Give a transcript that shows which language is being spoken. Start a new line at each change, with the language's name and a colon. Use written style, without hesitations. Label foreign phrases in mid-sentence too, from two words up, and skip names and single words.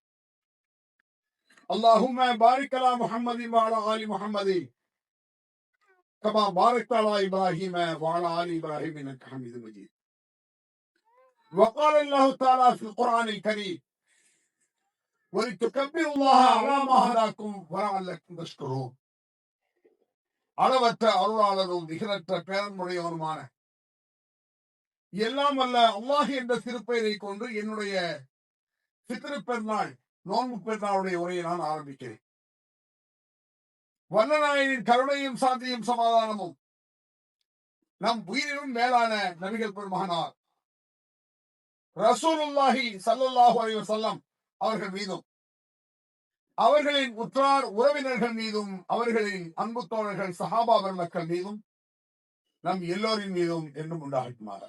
Arabic: اللهم بارك على محمد وعلى آل محمد كما باركت على إبراهيم وعلى آل إبراهيم إنك حميد مجيد. وقال الله تعالى في القرآن الكريم: ولتكبروا الله على ما هداكم ولعلكم تشكرون.
Tamil: அளவற்ற அருளாளரும் நிகரற்ற பேரன்முறையவருமான எல்லாம் வல்ல அல்லாஹ் என்ற திருப்பெயரை கொண்டு என்னுடைய ஃபித்ர் பெருநாள் நோன்பு பெருநாளுடைய உரையை நான் ஆரம்பிக்கிறேன். வல்லநாயனின் கருணையும் சாந்தியும் சமாதானமும் நம் உயிரினும் மேலான நபிகள் பெருமகனார்
Arabic: رسول الله صلى الله عليه وسلم
Tamil: அவர்கள் மீதும், அவர்களின் உற்றார் உறவினர்கள் மீதும், அவர்களின் அன்பு தோழர்கள் சஹாபா பெருமக்கள் மீதும், நம் எல்லோரின் மீதும் என்றும் உண்டாகட்டுமாறு.